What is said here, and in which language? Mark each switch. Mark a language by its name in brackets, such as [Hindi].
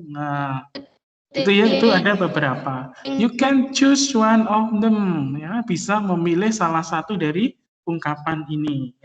[Indonesian] Nah, itu ya, itu ada beberapa. [English] You can choose one of them. [Indonesian] Ya, bisa memilih salah satu dari ungkapan ini.